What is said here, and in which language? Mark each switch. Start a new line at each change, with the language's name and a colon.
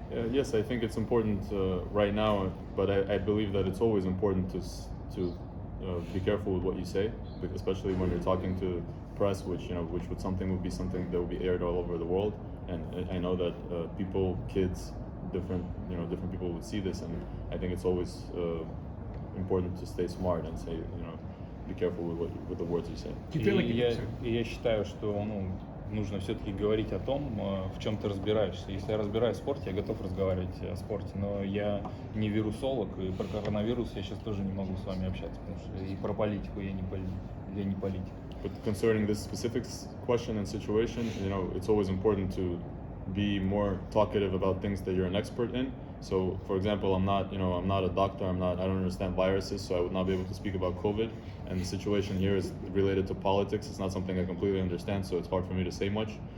English: Yes, I think it's important right now, but I believe that it's always important to be careful with what you say, especially when you're talking to press, which would be something that will be aired all over the world. And I know that kids, different people would see this, and I think it's always important to stay smart and say, be careful with the words you say. Do you feel like
Russian: я считаю, что нужно все-таки говорить о том, в чем ты разбираешься. Если я разбираюсь в спорте, я готов разговаривать о спорте, но я не вирусолог, и про коронавирус я сейчас тоже не могу с вами общаться, потому что и про политику я не политик.
English: But concerning this specific question and situation, it's always important to be more talkative about things that you're an expert in. So, for example, I'm not a doctor. I don't understand viruses, so I would not be able to speak about COVID. And the situation here is related to politics. It's not something I completely understand, so it's hard for me to say much.